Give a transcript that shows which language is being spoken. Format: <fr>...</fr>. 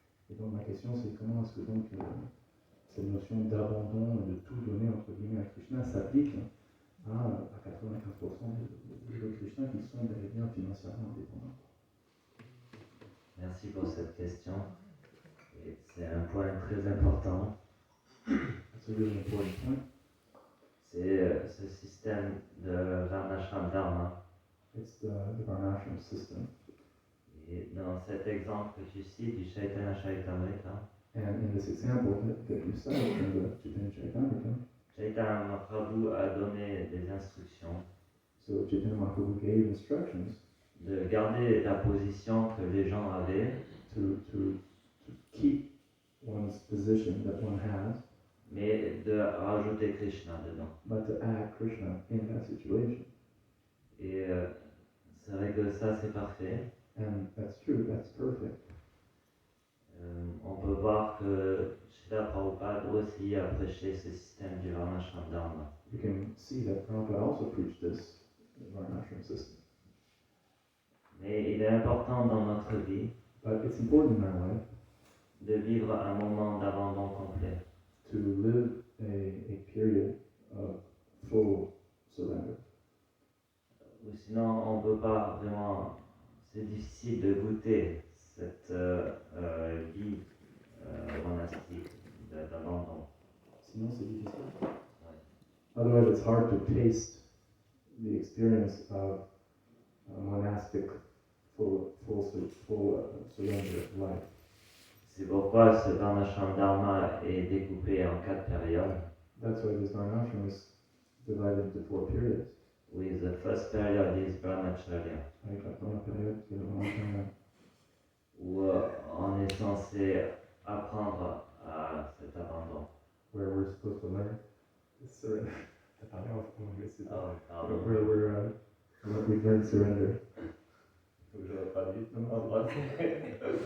<fr>Et donc ma question c'est comment est-ce que donc cette notion d'abandon, de tout donner entre guillemets à Krishna s'applique à 95% des Krishna qui sont bel et bien financièrement indépendants. Merci pour cette question. Et c'est un point très important.</fr> <en>That's a really important point.</en> <fr>C'est ce système de Varnashram Dharma.</fr> <en>It's the Varnashram system.</en> <fr>Et dans cet exemple que tu cites du Chaitanya Charitamrita,</fr> <en>And in this example that you cited from the Chaitanya Charitamrita,</en> <fr>Chaitanya Mahaprabhu a donné des instructions</fr> <en>so Chaitanya Mahaprabhu gave instructions</en> <fr>de garder la position que les gens avaient,</fr> <en>to keep one's position that one has,</en> <fr>mais de rajouter Krishna dedans.</fr> <en>but to add Krishna in that situation.</en> <fr>Et c'est vrai que ça c'est parfait.</fr> <en>And that's true, that's perfect.</en> <fr>On peut voir que Srila Prabhupada aussi a prêché ce système du Varnashram Dharma.</fr> <en>You can see that Prabhupada also preached this Varnashram system.</en> <fr>Mais il est important dans notre vie</fr> <en>But it's important in our life</en> <fr>de vivre un moment d'abandon complet.</fr> <en>to live a period of full surrender.</en> <fr>Ou sinon on ne peut pas vraiment, c'est difficile de goûter cette vie monastique d'abandon. Sinon, c'est difficile. Ouais.</fr> <en>Otherwise, it's hard to taste the experience of monastic full surrender of life.</en> <fr>C'est pourquoi ce Varnashram Dharma est découpé en 4 périodes.</fr> <en>That's why this Varnashram is divided into 4 periods. With the first period is Brahmacharya, Right?</en> <fr>La première période, c'est le Varnashram, où on est censé apprendre à cet abandon.</fr> <en>where we're supposed to learn to surrender.</en> <fr>T'as parlé en anglais, c'est ça. Oh, pardon.</fr> <en>Where we learn surrender.</en> <fr>Faut que je traduise en français.</fr>